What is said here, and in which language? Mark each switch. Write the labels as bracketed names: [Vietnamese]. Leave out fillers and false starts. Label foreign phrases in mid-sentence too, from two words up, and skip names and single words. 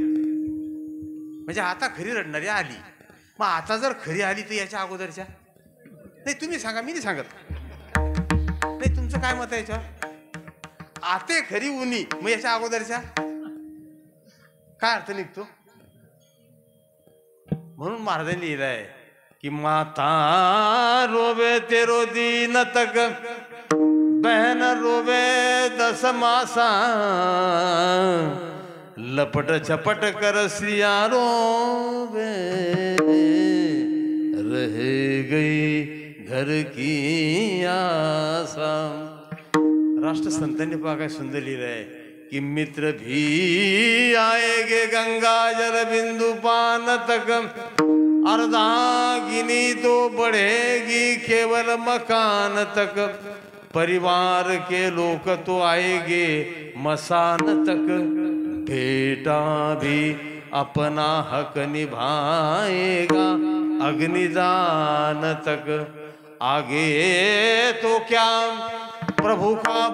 [Marathi] म्हणजे आता खरी रडणारी आली. मग आता जर खरी आली तर याच्या अगोदरच्या नाही. तुम्ही सांगा, मी नाही सांगत. नाही तुमचं काय मत आहे याच्यावर? आते खरी उनी मग याच्या अगोदरच्या काय अर्थ निघतो? म्हणून महाराजांनी लिहिलंय कि [Hindi] माता रोवे तेरो दीन तक बहन रोवे 10 मासा लपट छपट कर सिया रोवे रह गई घर की आसा. [Marathi] राष्ट्रसंतांनी पहा काय सुंदर लिहिलंय कि [Hindi] मित्र भी आएगे गंगा जल बिंदु पान तक अर्धांगिनी तो बढ़ेगी केवल मकान तक परिवार के लोग तो आएंगे मसान तक बेटा भी अपना हक निभाएगा अग्निदान तक आगे तो क्या प्रभु का